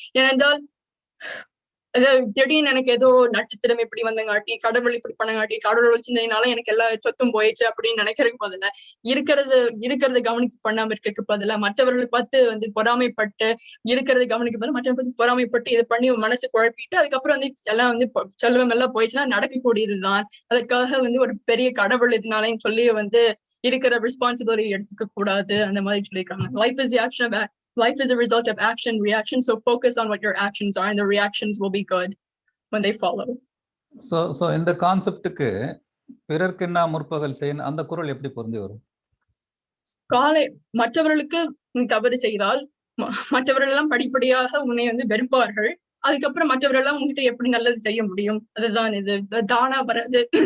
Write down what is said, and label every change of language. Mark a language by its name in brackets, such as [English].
[Tamil] ஏனென்றால் திடீர்னு எனக்கு ஏதோ நட்சத்திரம் இப்படி வந்தங்காட்டி, கடவுள் இப்படி பண்ணங்காட்டி, கடவுள் சிந்தனையினால எனக்கு எல்லா சொத்தும் போயிடுச்சு அப்படின்னு நினைக்கிறதுக்கு பதிலா இருக்கிறத கவனித்து பண்ணாம இருக்கிறதுக்கு பதிலா மற்றவர்களை பார்த்து வந்து பொறாமைப்பட்டு இருக்கிறத கவனிக்க பதிலா மற்றவர்கள் பார்த்து பொறாமைப்பட்டு இதை பண்ணி மனசு குழப்பிட்டு அதுக்கப்புறம் வந்து எல்லாம் வந்து செல்வம் எல்லாம் போயிடுச்சுன்னா நடக்கக்கூடியதுதான். அதுக்காக வந்து ஒரு பெரிய கடவுள் இதனாலையும் சொல்லி வந்து இருக்கிற ரெஸ்பான்சிபிலிட்டி எடுத்துக்க கூடாது அந்த மாதிரி சொல்லியிருக்காங்க. [English] Life is a result of action reaction, so focus on what your actions are and the reactions will be good when they follow. [Tamil] So இந்த கான்செப்டுக்கு பிறர்க்கு என்ன முற்பகல் செய்யணும் அந்த குறள் எப்படி பொருந்தி வரும்? மற்றவர்களுக்கு நீ தவறு செய்தால் மற்றவர்கள் எல்லாம் படிப்படியாக உன்னை வந்து வெறுப்பார்கள். அதுக்கப்புறம் மற்றவர்கள் எல்லாம் உங்ககிட்ட எப்படி நல்லது செய்ய முடியும்? அதுதான் இது தானா வர்றது.